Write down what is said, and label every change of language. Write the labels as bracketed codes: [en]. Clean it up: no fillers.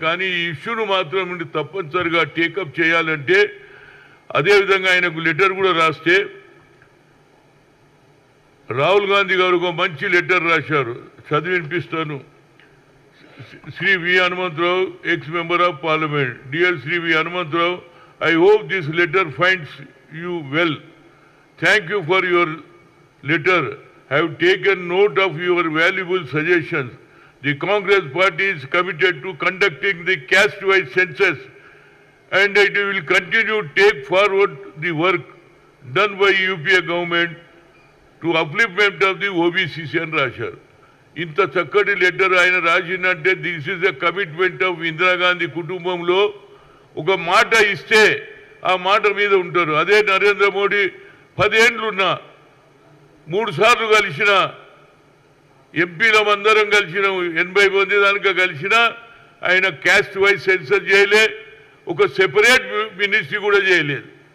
[te] కానీ ఈ ఇష్యూను మాత్రం తప్పనిసరిగా టేకప్ చేయాలంటే అదేవిధంగా ఆయనకు లెటర్ కూడా రాస్తే రాహుల్ గాంధీ గారు ఒక మంచి లెటర్ రాశారు, చదివి వినిపిస్తాను. [en] Shri V Hanumantha Rao, ex member of Parliament. Dear Shri V Hanumantha Rao, I hope this letter finds you well. Thank you for your letter. Have taken note of your valuable suggestions. The Congress party is committed to conducting the caste-wise census, and it will continue to take forward the work done by UPA government to upliftment of the OBCs and Rashar. [te] ఇంత చక్కటి letter ఆయన రాసినట్టే [en] this is a commitment of [te] Indira Gandhi కుటుంబంలో ఒక మాట ఇస్తే ఆ మాట మీద ఉంటారు. అదే నరేంద్ర మోడీ 10 ఏళ్ళున్నా 3 సార్లు కలిసిన ఎంపీలమందరం కలిసిన 80 మంది దానిక కలిసిన ఆయన క్యాస్ట్ వైజ్ సెన్సస్ చేయలే, ఒక సెపరేట్ మినిస్ట్రీ కూడా చేయలేదు.